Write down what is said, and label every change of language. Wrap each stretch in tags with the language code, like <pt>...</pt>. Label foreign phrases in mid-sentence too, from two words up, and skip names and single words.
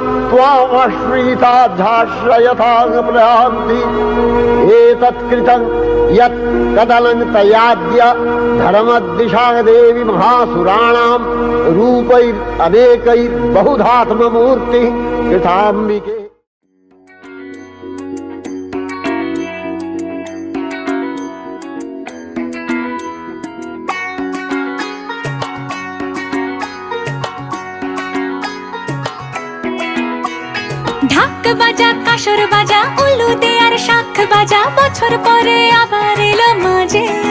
<sa>त्वामश्रिताध्याश्रयतां प्रयान्ति एतत्कृतं यत् कदलं तयाद्य धर्मदिशा देवी महासुराणां रूपैरनेकैर्बहुधात्ममूर्तिः कृताम्बिके।</sa> <bn>ঢাক বাজা কাসর বাজা উলু দে আর শাখ বাজা বছর পরে আবার এলো মাঝে</bn>